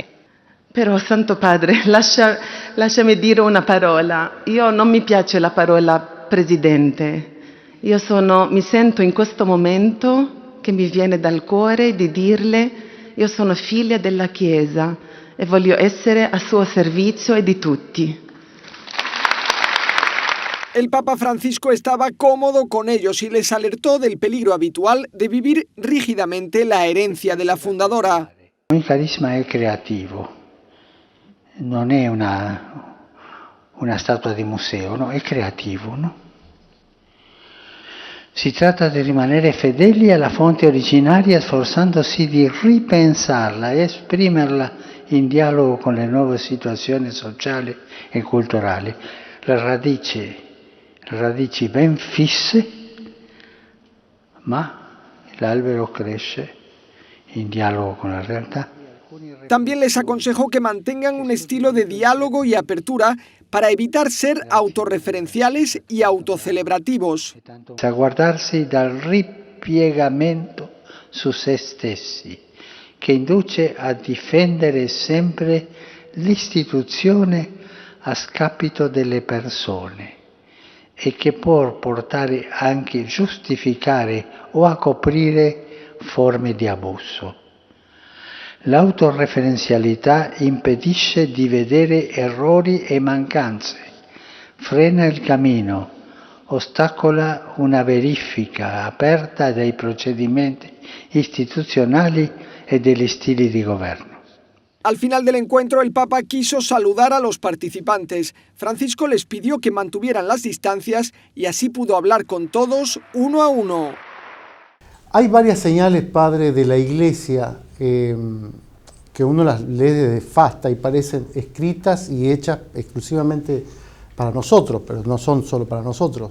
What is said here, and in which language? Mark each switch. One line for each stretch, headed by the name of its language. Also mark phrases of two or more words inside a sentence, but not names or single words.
Italian: Però, Santo Padre, lasciami dire una parola. Io non mi piace la parola presidente. Mi sento in questo momento che mi viene dal cuore di dirle: io sono figlia della Chiesa e voglio essere a suo servizio e di tutti.
Spanish: El Papa Francisco estaba cómodo con ellos y les alertó del peligro habitual de vivir rígidamente la herencia de la fundadora.
Italian: Il carisma è creativo, non è una statua di museo, no, è creativo, no? Si tratta di rimanere fedeli alla fonte originaria, sforzandosi di ripensarla e esprimerla in dialogo con le nuove situazioni sociali e culturali. Le radici ben fisse, ma l'albero cresce in dialogo con la realtà.
Spanish: También les aconsejó que mantengan un estilo de diálogo y apertura para evitar ser autorreferenciales y autocelebrativos.
Italian: A guardarsi dal ripiegamento su se stessi, che induce a difendere sempre l'istituzione a scapito delle persone e che può portare anche a giustificare o a coprire forme di abuso. L'autoreferenzialità impedisce di vedere errori e mancanze, frena il cammino, ostacola una verifica aperta dei procedimenti istituzionali e degli stili di governo.
Spanish: Al final del encuentro, el Papa quiso saludar a los participantes. Francisco les pidió que mantuvieran las distancias y así pudo hablar con todos uno a uno. Hay varias señales, padre, de la Iglesia que uno las lee desde Fasta y parecen escritas y hechas exclusivamente para nosotros, pero no son solo para nosotros.